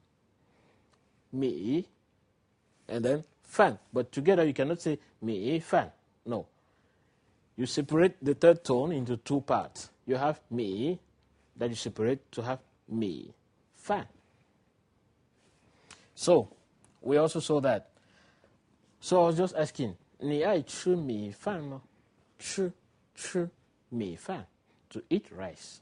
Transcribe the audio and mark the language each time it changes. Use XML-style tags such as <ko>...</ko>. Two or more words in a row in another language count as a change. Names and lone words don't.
<en>Mi and then fan, but together you cannot say</en> <zh>米饭,</zh> <en>no. You separate the 3rd tone into 2 parts. You have mi, that you separate to have</en> <zh>米, 饭.</zh> <en>So, we also saw that. So I was just asking,</en> <zh>你爱吃米饭吗? 吃米饭.</zh> <en>To eat rice.</en>